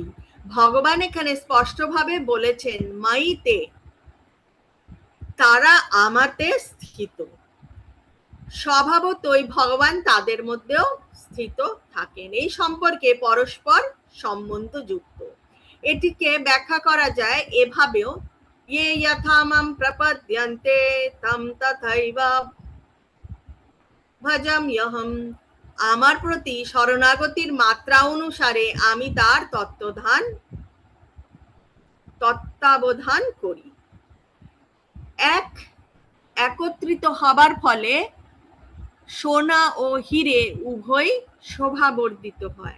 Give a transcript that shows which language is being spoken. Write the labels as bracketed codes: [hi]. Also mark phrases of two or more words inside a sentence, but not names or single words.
[bn] ভগবান এখানে স্পষ্টভাবে বলেছেন মাইতে, তারা আমাতে স্থিত। স্বভাবতই ভগবান তাদের মধ্যেও স্থিত থাকেন। এই সম্পর্কে পরস্পর সম্বন্ধযুক্ত। এটিকে ব্যাখ্যা করা যায় এভাবেও, [sa] ये यथा मां प्रपद्यन्ते तं तथैव ভজাম্যহম। [bn] আমার প্রতি শরণাগতির মাত্রা অনুসারে আমি তার তত্ত্বাবধান করি। একত্রিত হবার ফলে সোনা ও হিরে উভয় শোভাবর্ধিত হয়।